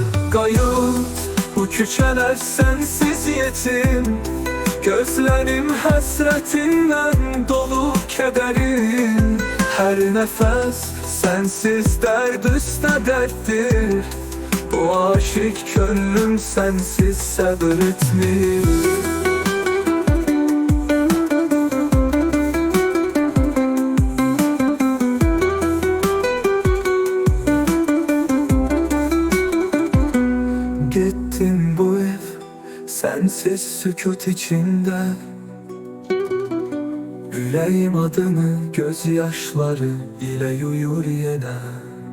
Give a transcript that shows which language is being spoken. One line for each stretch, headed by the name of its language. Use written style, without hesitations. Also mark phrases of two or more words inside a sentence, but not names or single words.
Azerbaijani: Qayıt, bu küçələr sənsiz yetim, gözlərim həsrətindən dolub kədərim. Hər nəfəs sensiz derd üstə dərddir, bu aşık könlüm sensiz səbr etmir.
Turkish: Gittin bu ev sensiz sükut içinde, yüreğim adını gözyaşları ile yuyur yine.